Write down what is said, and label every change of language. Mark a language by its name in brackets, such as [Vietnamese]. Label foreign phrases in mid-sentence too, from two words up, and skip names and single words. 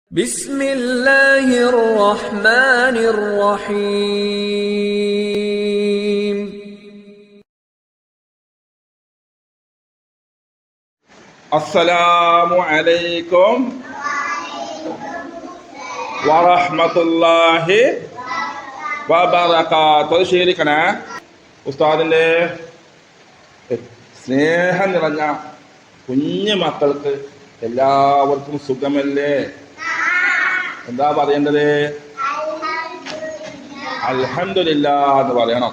[Arabic] بسم الله الرحمن الرحيم السلام عليكم ورحمة الله وبركاته. [Malayalam] ശരിക്കണേ ഉസ്താദിന്റെ സ്നേഹം നിറഞ്ഞ കുഞ്ഞു മക്കൾക്ക് എല്ലാവർക്കും സുഖമല്ലേ? എന്താ പറയേണ്ടത്? അൽഹംദുലില്ലാഹ് എന്ന് പറയണം.